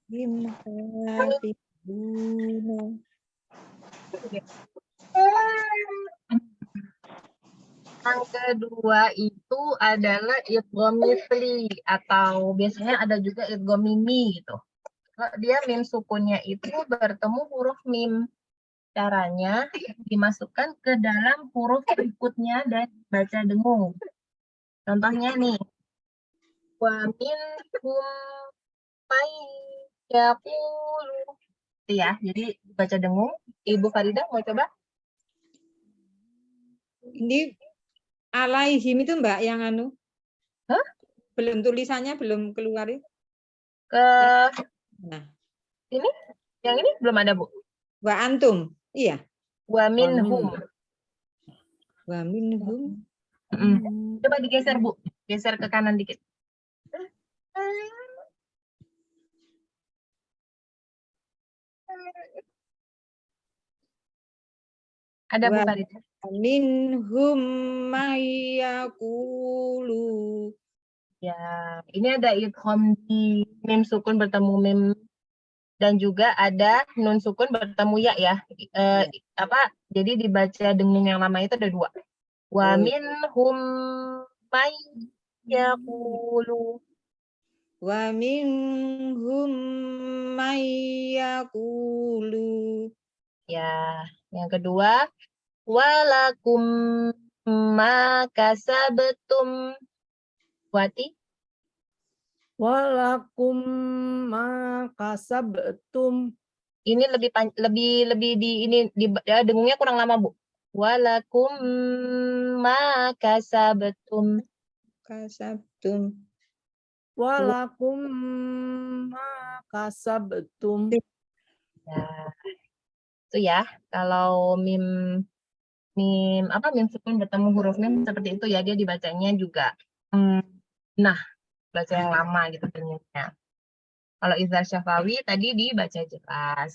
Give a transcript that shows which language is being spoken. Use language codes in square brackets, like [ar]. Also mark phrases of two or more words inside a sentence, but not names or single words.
[id] Yang kedua itu adalah idgham misli atau biasanya ada juga idgham mimi gitu. Kalau dia mim sukunnya itu bertemu huruf mim. Caranya dimasukkan ke dalam huruf berikutnya dan baca dengung. Contohnya nih. [ar] ومنهم من يقول. [id] Itu ya, jadi baca dengung. Ibu Farida mau coba? Ini alaihim itu Mbak yang anu? Hah? Belum tulisannya belum keluar ya? Ke Nah, ini? Yang ini belum ada, Bu. [ar] وأنتم. Iya. ومنهم. ومنهم. [id] Coba digeser, Bu. Geser ke kanan dikit. Ada Bu Farida. [ar] منهم من يقول. [id] Ya, ini ada idgham di mim sukun bertemu mim dan juga ada nun sukun bertemu ya. Jadi dibaca dengung yang lama itu ada dua. [ar] ومنهم من يقول. ومنهم من يقول. [id] Ya, yang kedua [ar] ولكم ما كسبتم. [id] Wati? [ar] ولكم ما كسبتم. [id] Ini lebih dengungnya kurang lama, Bu. [ar] ولكم ما كسبتم. Kasabtum. ولكم ما كسبتم. [id] Ya. Itu ya, kalau mim sukun bertemu huruf mim seperti itu ya, dia dibacanya juga baca yang lama gitu ternyata. Kalau izhar syafawi tadi dibaca jelas.